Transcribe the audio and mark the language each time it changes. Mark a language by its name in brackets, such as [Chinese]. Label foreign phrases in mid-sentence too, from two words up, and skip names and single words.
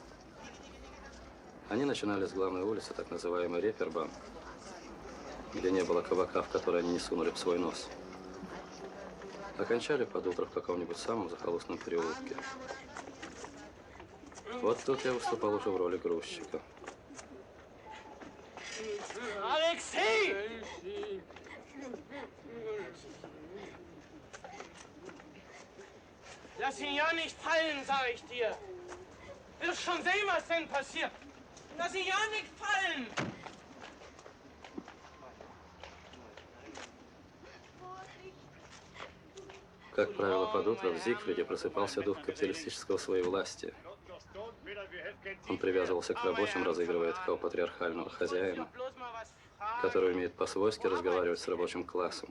[Russian] Они начинали с главной улицы, так называемой Репербан, где не было кабака, в который они не сунули бы свой нос. Окончали под утро в каком-нибудь самом захолустном переулке. Вот тут я выступал уже в роли грузчика. Алексей! [German] Lass ihn ja nicht fallen, sag ich dir. Wirst schon sehen, was denn passiert. Lass ihn ja nicht fallen. [Russian] Как правило, под утро в Зигфриде просыпался дух капиталистического своевластия. Он привязывался к рабочим, разыгрывая такого патриархального хозяина, который умеет по-свойски разговаривать с рабочим классом.